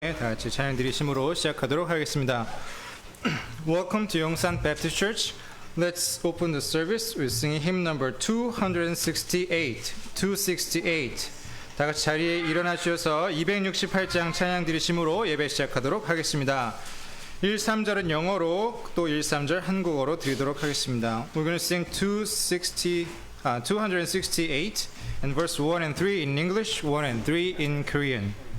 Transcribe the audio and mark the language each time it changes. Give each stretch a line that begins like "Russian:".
Korean: 다 같이 찬양 드리심으로 시작하도록 하겠습니다.
English: Welcome to Yongsan Baptist Church. Let's open the service with singing hymn number 268. 268.
Korean: 다 같이 자리에 일어나 주셔서 268장 찬양 드리심으로 예배 시작하도록 하겠습니다. 1, 3절은 영어로 또 1, 3절 한국어로 드리도록 하겠습니다.
English: We're going to sing 268 and verse 1 and 3 in English, 1 and 3 in Korean.